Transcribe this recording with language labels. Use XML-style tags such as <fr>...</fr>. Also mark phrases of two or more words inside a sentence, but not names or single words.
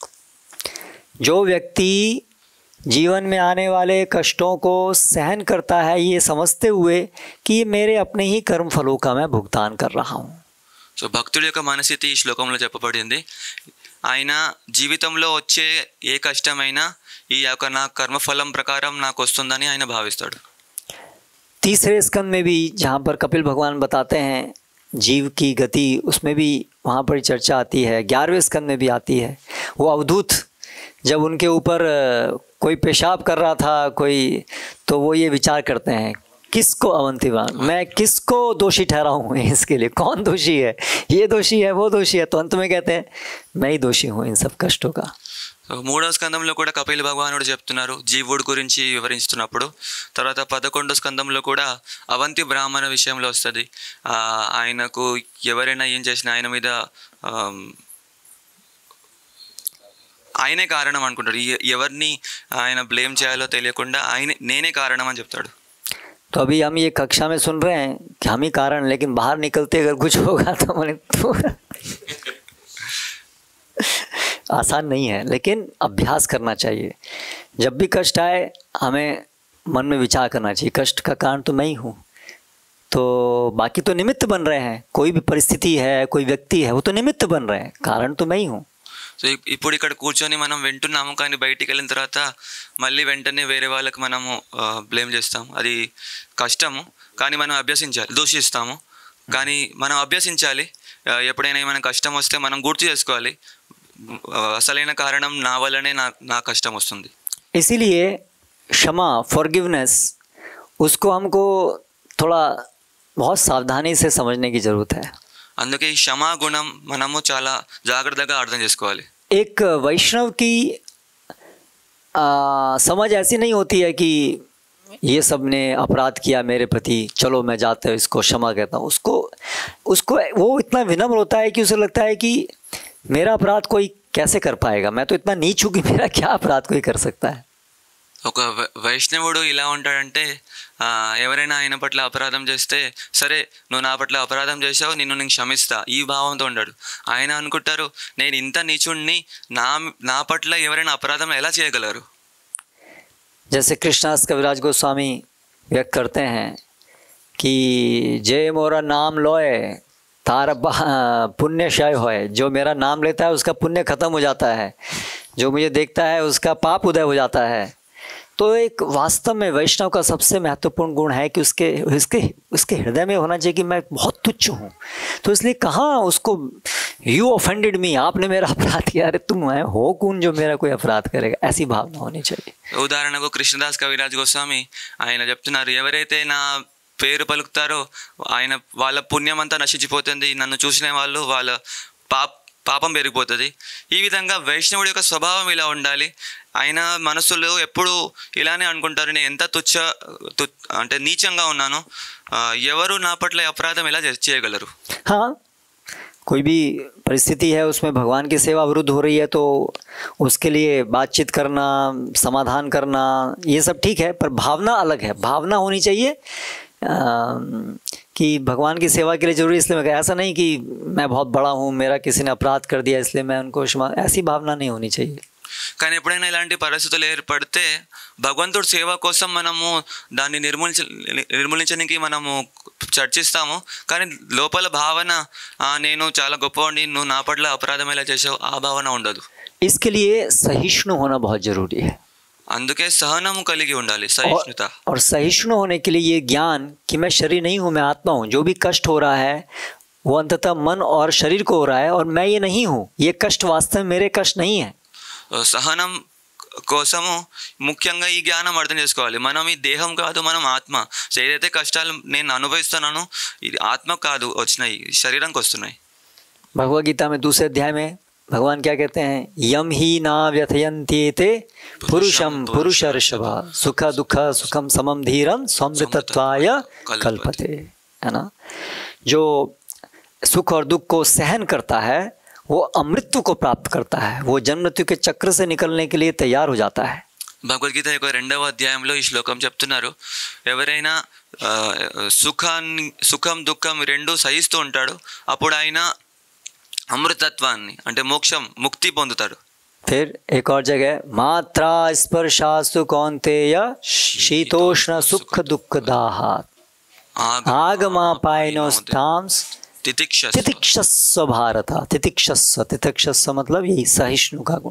<hi>जो व्यक्ति जीवन में आने वाले कष्टों को सहन करता है ये समझते हुए कि ये मेरे अपने ही कर्म फलों का मैं भुगतान कर रहा हूँ.</hi> <te>సో భక్తుడి యొక్క మనస్థితి ఈ శ్లోకంలో చెప్పబడింది. ఆయన జీవితంలో వచ్చే ఏ కష్టమైనా ఈ యొక్క నా కర్మఫలం ప్రకారం నాకు వస్తుందని ఆయన భావిస్తాడు.</te> <hi>तीसरे स्कंद में भी जहाँ पर कपिल भगवान बताते हैं जीव की गति, उसमें भी वहाँ पर चर्चा आती है. 11वें स्कंद में भी आती है. वो अवधूत जब उनके ऊपर कोई पेशाब कर रहा था कोई, तो वो ये विचार करते हैं किसको अवंतिवान, मैं किसको दोषी ठहराऊँ, इसके लिए कौन दोषी है, ये दोषी है वो दोषी है. तो अंत में कहते हैं मैं ही दोषी हूँ इन सब कष्टों का.</hi> <te>సో 3వ స్కందంలో కూడా కపిల భగవానుడు చెప్తున్నారు జీవుడి గురించి వివరిస్తున్నప్పుడు. తర్వాత 11వ స్కందంలో కూడా అవంతి బ్రాహ్మణ విషయంలో వస్తుంది. ఆయనకు ఎవరైనా ఏం చేసినా ఆయన మీద ఆయనే కారణం అనుకుంటాడు. ఎవరిని ఆయన బ్లేమ్ చేయాలో తెలియకుండా నేనే కారణం అని చెప్తాడు.</te> <hi>तो अभी हम ये कक्षा में सुन रहे हैं कि हम ही कारण, लेकिन बाहर निकलते अगर कुछ होगा तो मैंने आसान नहीं है, लेकिन अभ्यास करना चाहिए. जब भी कष्ट आए हमें मन में विचार करना चाहिए कष्ट का कारण तो मैं ही हूँ, तो बाकी तो निमित्त बन रहे हैं. कोई भी परिस्थिति है, कोई व्यक्ति है, वो तो निमित्त बन रहे हैं, कारण तो मैं ही हूँ.</hi> <te>సో ఇప్పుడు ఇక్కడ కూర్చొని మనం వింటున్నాము, కానీ బయటికి వెళ్ళిన తర్వాత మళ్ళీ వెంటనే వేరే వాళ్ళకి మనము బ్లేమ్ చేస్తాము. అది కష్టము, కానీ మనం అభ్యసించాలి. దూషిస్తాము, కానీ మనం అభ్యసించాలి. ఎప్పుడైనా ఏమైనా కష్టం వస్తే మనం గుర్తు చేసుకోవాలి, అసలైన కారణం నా వల్లనే నా కష్టం వస్తుంది.</te> <hi>इसीलिए क्षमा, फॉरगिवनेस, उसको हमको थोड़ा बहुत सावधानी से समझने की ज़रूरत है.</hi> <te>అందుకే ఈ క్షమా గుణం మనము చాలా జాగ్రత్తగా అర్థం చేసుకోవాలి.</te> <hi>एक वैष्णव की समझ ऐसी नहीं होती है कि ये सब ने अपराध किया मेरे प्रति, चलो मैं जाते हुए इसको क्षमा कहता हूँ. उसको वो इतना विनम्र होता है कि उसे लगता है कि मेरा अपराध कोई कैसे कर पाएगा, मैं तो इतना नीच हूँ कि मेरा क्या अपराध कोई कर सकता है.</hi> <te>ఒక వైష్ణవుడు ఇలా ఉంటాడంటే ఎవరైనా ఆయన పట్ల అపరాధం చేస్తే సరే నువ్వు నా పట్ల అపరాధం చేసావు, నేను క్షమిస్తా ఈ భావంతో ఉంటాడు. ఆయన అనుకుంటారు నేను ఇంత నీచుణ్ణి, నా పట్ల ఎవరైనా అపరాధం ఎలా చేయగలరు.</te> <hi>जैसे कृष्णास कविराज गोस्वामी व्यक्त करते हैं कि</hi> <bn>যে মোর নাম লয় তার পুণ্য ক্ষয় হয়,</bn> <hi>जो मेरा नाम लेता है उसका पुण्य खत्म हो जाता है, जो मुझे देखता है उसका पाप उदय हो जाता है. तो एक वास्तव में वैष्णव का सबसे महत्वपूर्ण गुण है कि उसके हृदय में होना चाहिए कि मैं बहुत तुच्छ हूँ. तो इसलिए कहाँ उसको</hi> <en>you offended me,</en> <hi>आपने मेरा अपराध किया, अरे तुम हो कौन जो मेरा कोई अपराध करेगा, ऐसी भावना होनी चाहिए.</hi> <te>ఉదాహరణకు కృష్ణదాస్ కవిరాజ్ గోస్వామి ఆయన చెప్తున్నారు, ఎవరైతే నా పేరు పలుకుతారో ఆయన వాళ్ళ పుణ్యం అంతా నశించిపోతుంది, నన్ను చూసిన వాళ్ళు వాళ్ళ పాపం పెరిగిపోతుంది. ఈ విధంగా వైష్ణవుడి యొక్క స్వభావం ఇలా ఉండాలి. ఆయన మనసులో ఎప్పుడు ఇలానే అనుకుంటారు, నేను ఎంత అంటే నీచంగా ఉన్నాను, ఎవరు నా పట్ల అపరాధం ఎలా చేయగలరు.</te> <hi>हाँ, कोई भी परिस्थिति है उसमें भगवान की सेवा अवरुद्ध हो रही है तो उसके लिए बातचीत करना, समाधान करना, ये सब ठीक है, पर भावना अलग है. भावना होनी चाहिए कि भगवान की सेवा के लिए जरूरी, इसलिए मैं ऐसा नहीं कि मैं बहुत बड़ा हूँ, मेरा किसी ने अपराध कर दिया इसलिए मैं उनको ऐसी भावना नहीं होनी चाहिए.</hi> <te>కానీ ఎప్పుడైనా ఇలాంటి పరిస్థితులు ఏర్పడితే భగవంతుడి సేవ కోసం మనము దాన్ని నిర్మూలించడానికి మనము చర్చిస్తాము, కానీ లోపల భావన నేను చాలా గొప్పవాడిని, నువ్వు నా పట్ల అపరాధం ఎలా చేసావు, ఆ భావన ఉండదు.</te> <hi>इसके लिए सहिष्णु होना बहुत जरूरी है.</hi> <te>అందుకే సహనము కలిగి ఉండాలి, సహిష్ణుత.</te> <hi>और सहिष्णु होने के लिए ये ज्ञान कि मैं शरीर नहीं हूँ, मैं आत्मा हूँ, जो भी कष्ट हो रहा है वो अंततः मन और शरीर को हो रहा है और मैं ये नहीं हूँ, ये कष्ट वास्तव में मेरे कष्ट नहीं है.</hi> <te>సహనం కోసము ముఖ్యంగా ఈ జ్ఞానం అర్థం చేసుకోవాలి. మనం ఈ దేహం కాదు, మనం ఆత్మ. ఏదైతే కష్టాలు నేను అనుభవిస్తున్నానో ఇది ఆత్మ కాదు వచ్చినాయి, శరీరంకి వస్తున్నాయి.</te> <hi>भगवद गीता में दूसरे अध्याय में भगवान क्या कहते हैं,</hi> <sa>यम ही ना व्यथयन्त्येते पुरुषम पुरुषर्षभ सुख दुख सुखम समम धीरम समृतत्वाय कल्पते.</sa> <hi>है ना, जो सुख और दुख को सहन करता है वो अमृत्यु को प्राप्त करता है, वो जन्म मृत्यु के चक्र से निकलने के लिए तैयार हो जाता है.</hi> <te>భగవద్గీత యొక్క 2వ అధ్యాయంలో ఈ శ్లోకం చెప్తున్నారు, ఎవరైనా సుఖం దుఃఖం రెండు సహిస్తూ ఉంటాడు అప్పుడు ఆయన అమృతత్వాన్ని అంటే మోక్షం ముక్తి పొందుతాడు.</te> <hi>फिर एक और जगह</hi> <sa>मात्रा स्पर्शास्तु कौन्तेय शीतोष्ण सुख दुख दाहात् आगमापायनोस्तांस तितिक्षस्व भारत.</sa> <hi>तितिक्षस्व मतलब यही सहिष्णु का गुण.</hi>